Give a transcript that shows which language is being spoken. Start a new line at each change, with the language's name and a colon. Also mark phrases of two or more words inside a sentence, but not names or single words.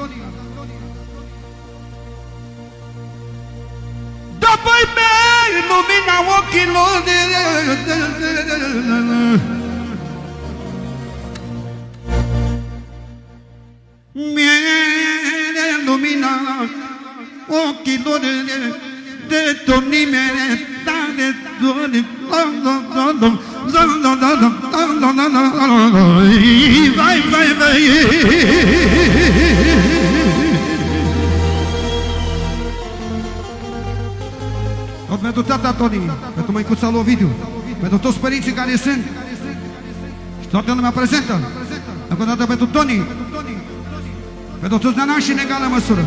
Romanian: Dă-i mei lumina ochilor, mie lumina ochilor de Toni, mie tare Toni. Vai, vai, vai. Tot pentru tata Toni, pentru măicuța lui Ovidiu, pentru toți părinții care sunt și toată lumea prezentă. Încă o dată pentru Toni, pentru toți nanași în egală măsură.